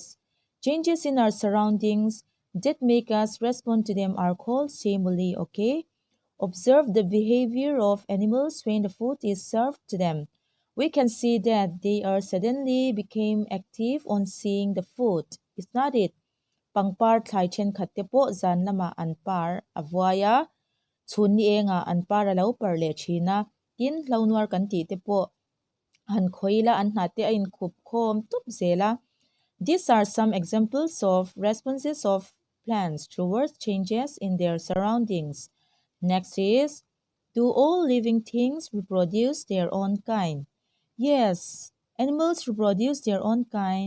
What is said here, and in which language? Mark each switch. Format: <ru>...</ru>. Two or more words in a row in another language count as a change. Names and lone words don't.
<en>Changes in our surroundings that make us respond to them are called stimuli, okay? Observe the behavior of animals when the food is served to them. We can see that they are suddenly became active on seeing the food. Is not it?</en> <hmr>Pangpar thai chen khatte po zan lama anpar avwaya chun ni enga anpar alo par le china tin launwar kan ti te po han khoila an hate a in khup khom tup zela.</hmr> <en>These are some examples of responses of plants towards changes in their surroundings. Next is, do all living things reproduce their own kind? Yes, animals reproduce their own kind.</en>